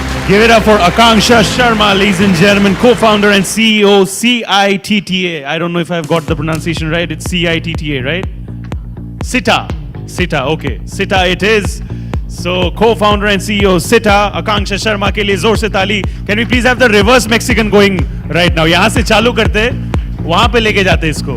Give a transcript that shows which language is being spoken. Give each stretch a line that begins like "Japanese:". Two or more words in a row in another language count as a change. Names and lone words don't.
English: Give it up for Akanksha Sharma, ladies and gentlemen, co-founder and CEO, CITTA. I don't know if I've got the pronunciation right. It's CITTA, right? Sita, okay. Sita it is. So, co-founder and CEO, Sita, Akanksha Sharma
Hindi: के लिए ज़ोर से ताली.
English: Can we please have the reverse Mexican going right now?
Hindi: यहाँ से चालू करते, वहाँ पे लेके जाते इसको.